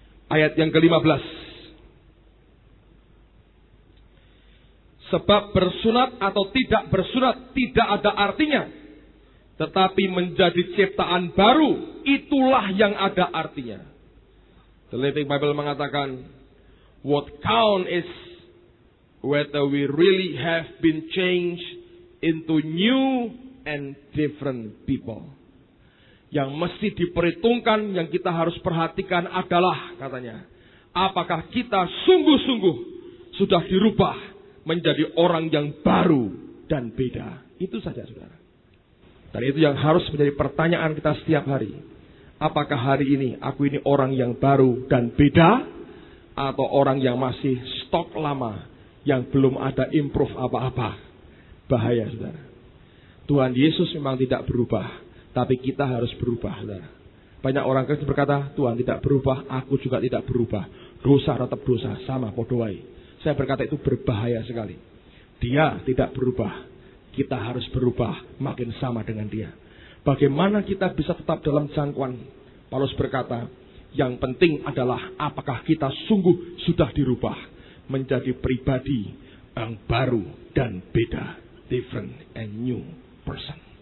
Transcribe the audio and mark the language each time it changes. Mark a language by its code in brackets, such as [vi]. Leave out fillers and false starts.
[id] Ayat yang ke-15. Sebab bersunat atau tidak bersunat tidak ada artinya. Tetapi menjadi ciptaan baru, itulah yang ada artinya. [en] The Living Bible [id] mengatakan, [en] what count is whether we really have been changed into new and different people. [id] Yang mesti diperhitungkan, yang kita harus perhatikan adalah, katanya, apakah kita sungguh-sungguh sudah dirubah menjadi orang yang baru dan beda. Itu saja, saudara. Dan itu yang harus menjadi pertanyaan kita setiap hari. Apakah hari ini aku ini orang yang baru dan beda, atau orang yang masih stok lama, yang belum ada improve apa-apa? Bahaya, saudara. Tuhan Yesus memang tidak berubah, tapi kita harus berubah, saudara. Banyak orang Kristen berkata, Tuhan tidak berubah, aku juga tidak berubah. Dosa tetap dosa, sama podoai. Saya berkata itu berbahaya sekali. Dia tidak berubah, kita harus berubah makin sama dengan dia. Bagaimana kita bisa tetap dalam jangkauan? Paulus berkata, yang penting adalah apakah kita sungguh sudah dirubah menjadi pribadi yang baru dan beda. [en] Different and new person.